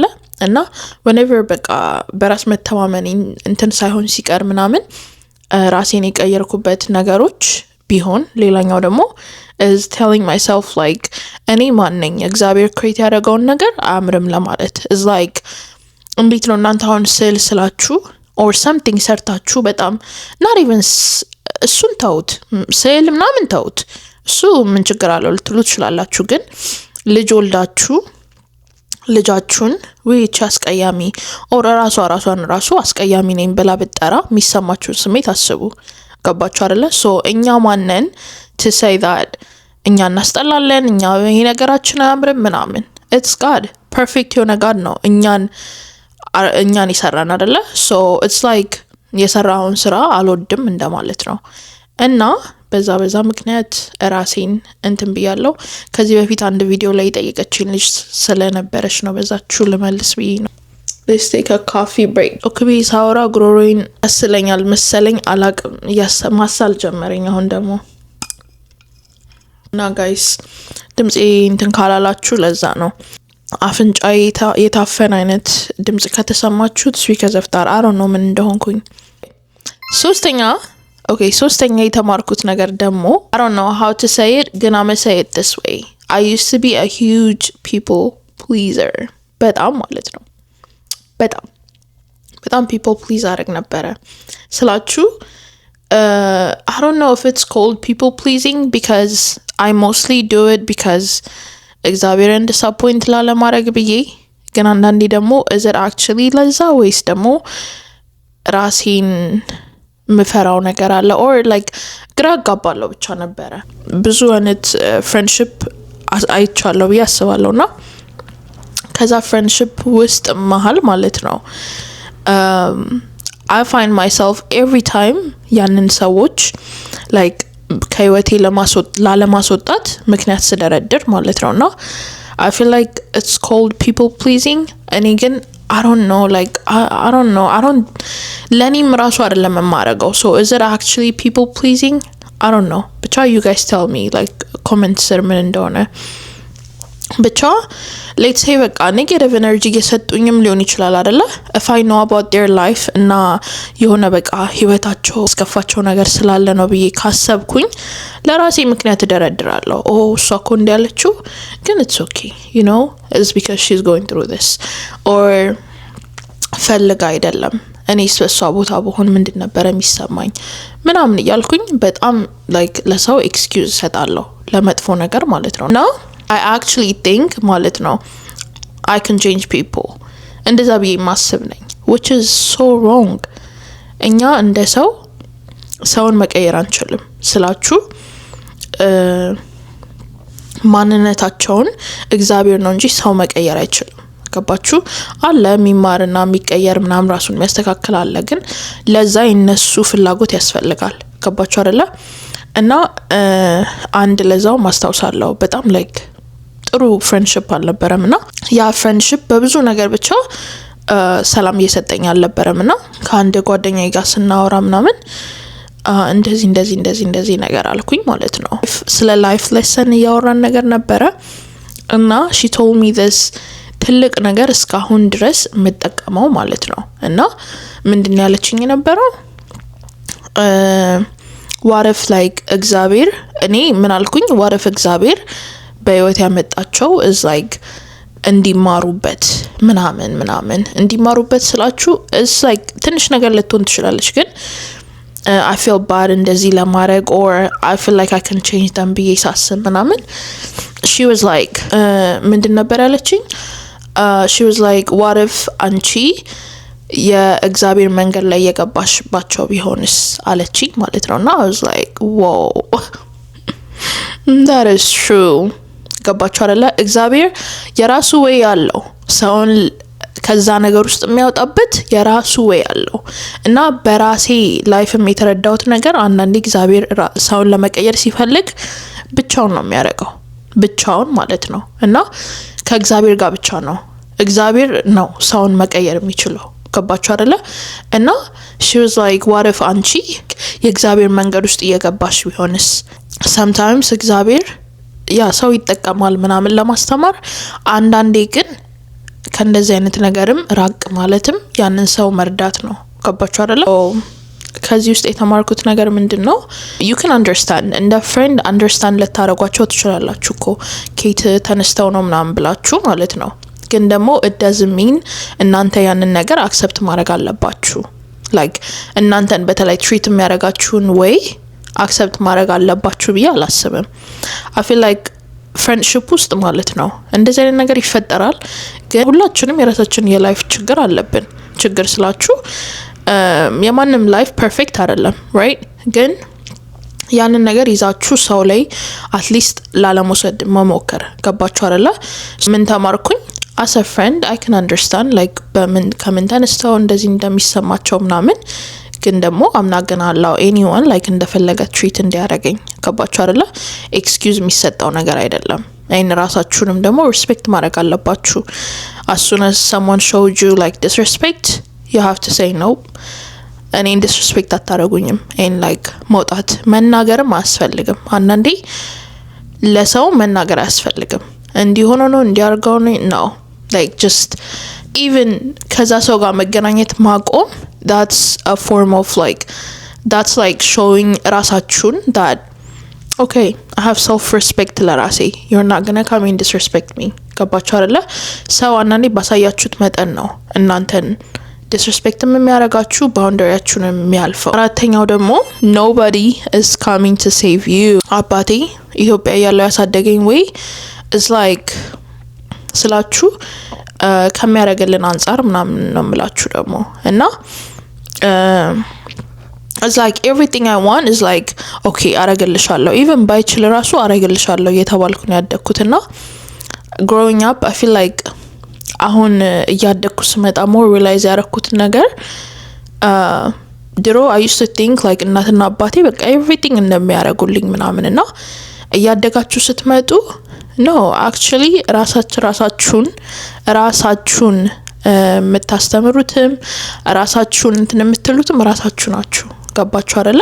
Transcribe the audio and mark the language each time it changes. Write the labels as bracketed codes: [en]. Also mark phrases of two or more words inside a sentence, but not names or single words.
[am] እና whenever በቃ በራስ መተማመን እንትን ሳይሆን ሲቀር ምናምን ራሴን የቀየርኩበት ነገሮች ቢሆን ሌላኛው ደግሞ [en] is telling myself like [am] እኔ ማን ነኝ እግዚአብሔር ክሬት ያደረገውን ነገር አያምርም ለማለት [en] is like [am] እንዴት ነው እናንተ አሁን ስላችሁ [en] or something [am] ሰርታችሁ በጣም [en] not even [am] እሱን ተውት ስዕል ምናምን ተውት እሱ ምን ችግር አለው ልትሉ ትችላላችሁ። ግን ልጅ ወልዳችሁ ልጃችሁን ወይቻ አስቀያሚ ኦር ራሷን አስቀያሚ ነኝ ብላ ብትጠራ የሚሰማችሁን ስሜት አስቡ። ገባችሁ አይደለ? so እኛ ማነን [en] to say that [am] እኛ እናስጠላለን እኛ ይሄ ነገራችን አያምርም ምናምን [en] it's God perfect [am] የሆነ God ነው እኛን ይሰራን አይደለ? [en] so it's like [am] የሰራውን ስራ አልወድም እንደማለት ነው። እና በዛ ምክንያት ራሴን እንትን ብያለሁ። ከዚህ በፊት አንድ ቪዲዮ ላይ ጠየቀችኝ ልጅ ስለነበረች ነው በዛችሁ ልመልስ ብዬ ነው። [en] let's take a coffee break። [am] ኦክቢ ሳውራ ግሮሮይን አስለኛል መሰለኝ አላቅም ማሳል ጀመረኝ። አሁን ደግሞ እና ጋይስ ድምጼ እንትን ካላላችሁ ለዛ ነው። አፍንጫ የታፈን አይነት ድምጽ ከተሰማችሁት [en] because of that I don't know [am] ምን እንደሆንኩኝ። ሶስተኛ የተማርኩት ነገር ደግሞ [en] I don't know how to say it [am] ግን [en] I'm gonna say it this way. I used to be a huge people pleaser [am] በጣም ማለት ነው በጣም [en] people please [am] አደረግ ነበረ ስላችሁ [en] I don't know if it's called people pleasing because I mostly do it because [am] እግዚአብሔርን ዲስአፖይንት ላለማድረግ ብዬ ግን አንዳንዴ ደግሞ [en] is it actually [am] ለዛ ወይስ ደግሞ ራሴን ምፈራው ነገር አለ [en] or like [am] ግራ አጋባለሁ ብቻ ነበረ። ብዙ አይነት ፍሬንድሺፕ አይቻለሁ ብዬ አስባለሁና ከዛ ፍሬንድሺፕ ውስጥ መሃል ማለት ነው [en] I find myself every time [am] ያንን ሰዎች like ከህይወቴ ላለማስወጣት ምክንያት ስደረድር ማለት ነውና [en] I feel like it's called people pleasing [am] እኔ ግን [en] I don't know like I don't know [am] ለኔም ራሱ አይደለም የማረጋው [en] so is it actually people pleasing I don't know ብቻ you guys tell me like comment [am] ስር ምን እንደሆነ ብቻ [en] let's say በቃ negative energy እየሰጡኝም ሊሆን [am] ይችላል አይደለ [en] if I know about their life [am] እና የሆነ በቃ ህይወታቸው አስከፋቸው ነገር ስላለ ነው ብዬ ካሰብኩኝ ለራሴ ምክንያት ደረድራለሁ እሷ እኮ እንዲያለችው ግን [en] it's okay you know it's because she's going through this [am] or ፈልጋ አይደለም እኔስ በሷ ቦታ በሆን ምንድን ነበር የሚሰማኝ ምናምን እያልኩኝ በጣም like ለሰው excuse ሰጣለሁ ለመጥፎ ነገር ማለት ነው እና [en] I actually think [am] ማለት ነው [en] I can change people [am] እንደዛ ብዬ ማስብ ነኝ [en] which is so wrong [am] እኛ እንደ ሰውን መቀየር አንችልም ስላችሁ ማንነታቸውን እግዚአብሔር ነው እንጂ ሰው መቀየር አይችልም ገባችሁ አለ የሚማርና የሚቀየር ምናምን ራሱን የሚያስተካክል አለ ግን ለዛ የነሱ ፍላጎት ያስፈልጋል ገባችሁ አይደለ እና አንድ ለዛው ማስታውሳለሁ በጣም like ጥሩ ፍሬንድሺፕ አልነበረምና ያ ፍሬንድሺፕ በብዙ ነገር ብቻ ሰላም እየሰጠኝ አልነበረምና ከአንድ ጓደኛዬ ጋር ስናወራ ምናምን እንደዚህ ነገር አልኩኝ ማለት ነው ስለ [en] life lesson [am] ያወራን ነገር ነበረ እና [en] she told me this [am] ትልቅ ነገር እስካሁን ድረስ መጠቀመው ማለት ነው እና ምንድነው ያለችኝ ነበረው [en] what if like [am] እግዚአብሔር እኔ ምን አልኩኝ [en] what if [am] እግዚአብሔር በህይወት ያመጣቸው [en] is like [am] እንዲማሩበት ምናምን እንዲማሩበት ስላችሁ [en] is like [am] ትንሽ ነገር ልትሆን ትችላለች ግን [en] I feel bad [am] እንደዚህ ለማድረግ [en] or I feel like I can change them [am] ብዬ ሳስብ ምናምን [en] she was like [am] ምንድን ነበር ያለችኝ [en] she was like what if [am] አንቺ የእግዚአብሔር መንገድ ላይ የገባሽባቸው ቢሆንስ አለችኝ ማለት ነውና [en] I was like whoa that is true [am] ገባችሁ አይደለ እግዚአብሔር የራሱ ወይ ያለው ሰውን ከዛ ነገር ውስጥ የሚያወጣበት የራሱ ወይ ያለው እና በራሴ ላይፍም የተረዳሁት ነገር አንዳንዴ እግዚአብሔር ሰውን ለመቀየር ሲፈልግ ብቻውን ነው የሚያደርገው ብቻውን ማለት ነው እና ከእግዚአብሔር ጋር ብቻ ነው እግዚአብሔር ነው ሰውን መቀየር የሚችለው ገባችሁ አይደለ እና [en] she was like what if [am] አንቺ የእግዚአብሔር መንገድ ውስጥ እየገባሽ ቢሆንስ sometimes እግዚአብሔር ያ ሰው ይጠቀማል ምናምን ለማስተማር አንዳንዴ ግን ከእንደዚህ አይነት ነገርም ራቅ ማለትም ያንን ሰው መርዳት ነው ገባችሁ አይደለ ከዚህ ውስጥ የተማርኩት ነገር ምንድነው [en] you can understand [am] እንደ friend understand ልታረጓቸው ትችላላችሁ እኮ ኬት ተነስተው ነው ምናምን ብላችሁ ማለት ነው ግን ደግሞ [en] it doesn't mean [am] እናንተ ያንን ነገር accept ማድረግ አለባችሁ like እናንተን በተለይ treat የሚያረጋችሁን ወይ accept ማድረግ አለባችሁ ብዬ አላስብም [en] I feel like friendship [am] ውስጥ ማለት ነው እንደዚህ አይነት ነገር ይፈጠራል ግን ሁላችንም የራሳችን የላይፍ ችግር አለብን ችግር ስላችሁ የማንም ላይፍ ፐርፌክት አይደለም right ግን ያንን ነገር ይዛችሁ ሰው ላይ [en] at least [am] ላለመውሰድ መሞከር ገባችሁ አይደለ ምን ተማርኩኝ [en] as a friend I can understand like [am] ከምን ተነስተው እንደዚህ እንደሚሰማቸው ምናምን ግን ደግሞ [en] I'm not gonna allow anyone like [am] እንደፈለገ treat እንዲያረገኝ ገባችሁ አይደለ excuse የሚሰጠው ነገር አይደለም አይን ራሳችሁንም ደግሞ respect ማድረግ አለባችሁ [en] as soon as someone showed you like disrespect you have to say no [am] እኔ disrespect አታረጉኝም አይን like መውጣት መናገርም አያስፈልግም አንዳንዴ ለሰው መናገር አያስፈልግም እንዲሆነ ነው እንዲያርጋው ነው [en] like just even [am] ከዛ ሰው ጋር መገናኘት ማቆም [en] that's a form of like that's like showing ራሳችሁን that okay I have self respect [am] ለራሴ [en] you're not going to come and disrespect me [am] ገባችሁ አይደለ ሰው አንዳንዴ ባሳያችሁት መጠን ነው እናንተን disrespect የሚያረጋችሁ boundaryያችሁን የሚያልፈው አራተኛው ደግሞ [en] nobody is coming to save you [am] አባቴ ኢትዮጵያ ያለው ያሳደገኝ ወይ [en] is like [am] ስላችሁ ከሚያረጋልን አንፃር ምናምን ነው የምላችሁ ደግሞ እና [en] it's like everything I want is like okay አረጋልሻለሁ even [am] ባይችል ራሱ አረጋልሻለሁ እየተባልኩ ነው ያደኩትና [en] growing up I feel like [am] አሁን እያደኩ ስመጣ [en] more realize [am] ያረኩት ነገር ድሮ [en] I used to think like [am] እናትና አባቴ በቃ everything እንደሚያደርጉልኝ ምናምን እና እያደጋችሁ ስትመጡ [en] no actually [am] ራሳችሁን የምታስተምሩትም ራሳችሁን እንትን የምትሉትም ራሳችሁ ናችሁ። ገባችሁ አይደለ?